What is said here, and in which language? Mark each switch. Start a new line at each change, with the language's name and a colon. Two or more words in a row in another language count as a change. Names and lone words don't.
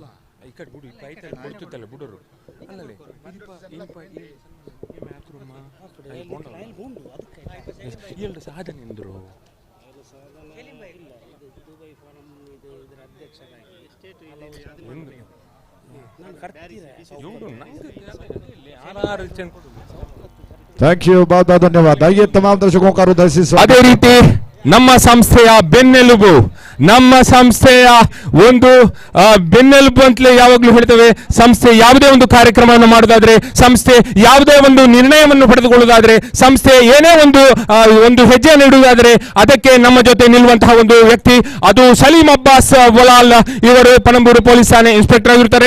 Kannada: ಈ ಕಡೆ ಬಿಡು, ಕೈತಲ್ಲಿ ಕೊಡ್ತಿತ್ತಲ್ಲ ಬಿಡೋರು ಅಲ್ಲೇ ಎರಡು ಸಾಧನೆ ಎಂದರು
English: thank you,
Hindi: बहुत बहुत धन्यवाद. आइए तमाम दर्शकों का हृदय से
Kannada: ಅದೇ ರೀತಿ ನಮ್ಮ ಸಂಸ್ಥೆಯ ಬೆನ್ನೆಲುಬು, ನಮ್ಮ ಸಂಸ್ಥೆಯ ಒಂದು ಬೆನ್ನೆಲುಬು ಅಂತಲೇ ಯಾವಾಗಲೂ ಹೇಳ್ತೇವೆ. ಸಂಸ್ಥೆ ಯಾವುದೇ ಒಂದು ಕಾರ್ಯಕ್ರಮವನ್ನು ಮಾಡೋದಾದ್ರೆ, ಸಂಸ್ಥೆ ಯಾವುದೇ ಒಂದು ನಿರ್ಣಯವನ್ನು ಪಡೆದುಕೊಳ್ಳುವುದಾದ್ರೆ, ಸಂಸ್ಥೆ ಏನೇ ಒಂದು ಹೆಜ್ಜೆಯನ್ನು ಇಡುವುದಾದರೆ ಅದಕ್ಕೆ ನಮ್ಮ ಜೊತೆ ನಿಲ್ಲುವಂತಹ ಒಂದು ವ್ಯಕ್ತಿ ಅದು ಸಲೀಂ ಅಬ್ಬಾಸ್ ವಲಾಲ್ ಇವರು ಪಣಂಬೂರು ಪೊಲೀಸ್ ಠಾಣೆ ಇನ್ಸ್ಪೆಕ್ಟರ್ ಆಗಿರುತ್ತಾರೆ.